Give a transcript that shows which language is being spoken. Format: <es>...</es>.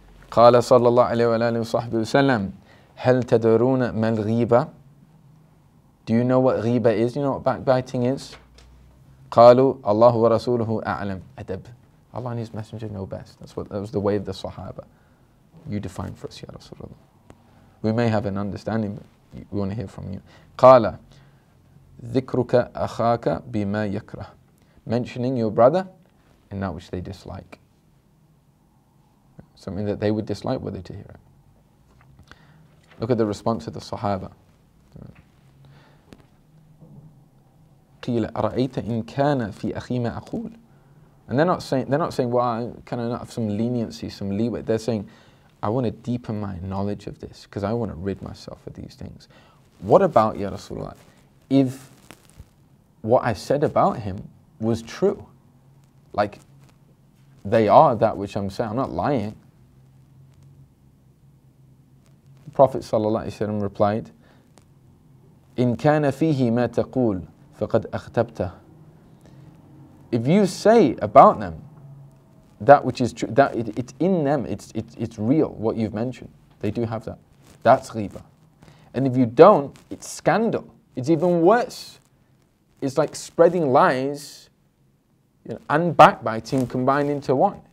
<ar>قال صلى الله عليه وآله وصحبه وسلم هل تدرون ما الغيبة?</ar> <en>Do you know what ghiba is? Do you know what backbiting is?</en> <ar>قالوا الله ورسوله أعلم. Adab.</ar> <en>Allah and His Messenger know best. That was the way of the Sahaba. You define for us, Ya Rasulullah. We may have an understanding, but we want to hear from you.</en> <ar>قال ذكرك أخاك بما يكره.</ar> <en>Mentioning your brother in that which they dislike. Something that they would dislike, were they to hear it. Look at the response of the Sahaba.</en> <ar>قيل أرأيت إن كان في أخي ما أقول.</ar> <en>And they're not saying, well, I kind of have some leniency, some leeway. They're saying, I want to deepen my knowledge of this because I want to rid myself of these things. What about, Ya Rasulullah, if what I said about him was true? Like, they are that which I'm saying. I'm not lying. The Prophet ﷺ replied,</en> <ar>إن كان فيه ما تقول فقد أخطبته.</ar> <en>If you say about them that which is true, that it's in them, it's real, what you've mentioned. They do have that. That's ghiba. And if you don't, it's scandal. It's even worse. It's like spreading lies and backbiting combined into one.</en>